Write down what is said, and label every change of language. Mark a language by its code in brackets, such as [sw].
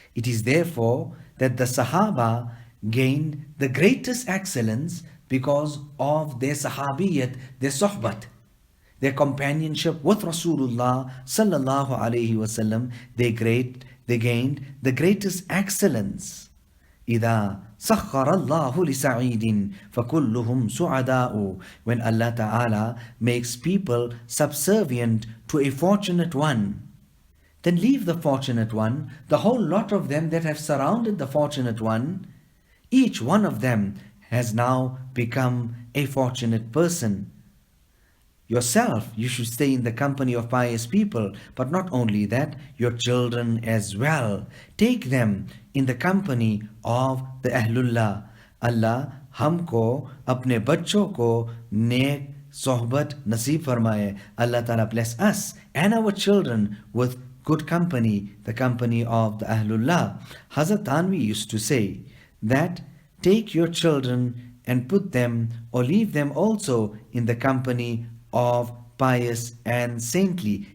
[en] It is therefore that the Sahaba gained the greatest excellence because of their Sahabiyat, their Sohbat, their companionship with Rasulullah sallallahu alaihi wasallam. They gained the greatest excellence. [ar] إذا سخر الله لسعيد فكلهم سعداء. [en] When Allah Ta'ala makes people subservient to a fortunate one, then leave the fortunate one, the whole lot of them that have surrounded the fortunate one, each one of them has now become a fortunate person. Yourself, you should stay in the company of pious people, but not only that, your children as well. Take them in the company of the Ahlullah. [hi] Allah हमको अपने बच्चों को नेक sohbat naseeb farmaye. [en] Allah Ta'ala bless us and our children with good company, the company of the Ahlullah. Hazrat Tanvi used to say that take your children and put them or leave them also in the company of pious and saintly.